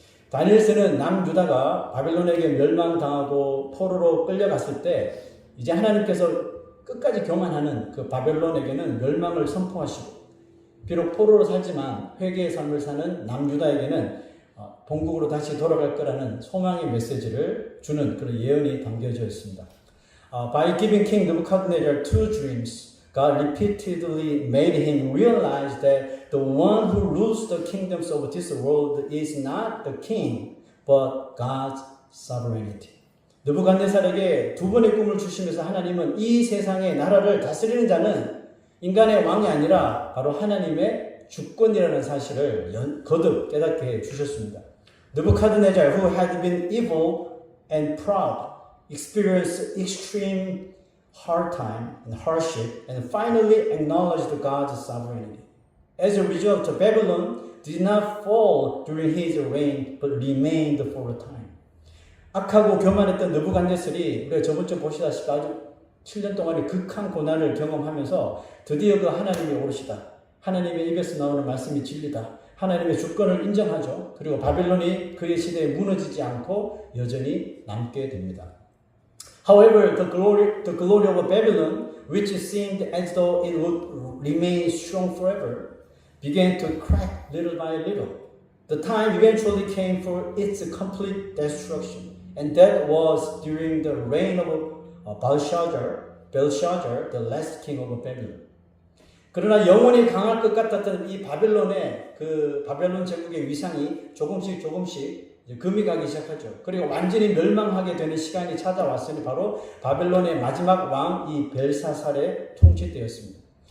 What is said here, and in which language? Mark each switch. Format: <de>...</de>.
<ko>다니엘서는 남유다가 바벨론에게 멸망당하고 포로로 끌려갔을 때 이제 하나님께서 끝까지 교만하는 그 바벨론에게는 멸망을 선포하시고 비록 포로로 살지만 회개의 삶을 사는 남유다에게는 본국으로 다시 돌아갈 거라는 소망의 메시지를 주는 그런 예언이 담겨져 있습니다.</ko> <en>By giving King Nebuchadnezzar two dreams, God repeatedly made him realize that the one who rules the kingdoms of this world is not the king, but God's sovereignty.</en> <ko>느부갓네살에게 두 번의 꿈을 주시면서 하나님은 이 세상의 나라를 다스리는 자는 인간의 왕이 아니라 바로 하나님의 주권이라는 사실을 거듭 깨닫게 해 주셨습니다.</ko> <en>Nebuchadnezzar, who had been evil and proud, experienced extreme hard time and hardship, and finally acknowledged God's sovereignty. As a result, Babylon did not fall during his reign, but remained for a time.</en> <ko>악하고 교만했던 느부갓네살이 우리가 저번주에 보시다시피 아주 7년 동안의 극한 고난을 경험하면서 드디어 그 하나님이 오르시다. 하나님의 입에서 나오는 말씀이 진리다. 하나님의 주권을 인정하죠. 그리고 바벨론이 그의 시대에 무너지지 않고 여전히 남게 됩니다.</ko> <en>However, the glory of Babylon, which seemed as though it would remain strong forever, began to crack little by little. The time eventually came for its complete destruction, and that was during the reign of Belshazzar, the last king of Babylon.</en> <ko>그러나 영원히 강할 것 같았던 이 바벨론의 그 바벨론 제국의 위상이 조금씩 금이 가기 시작하죠. 그리고 완전히 멸망하게 되는 시간이 찾아왔으니 바로 바벨론의 마지막 왕 이 벨사살의 통치 때였습니다.</ko>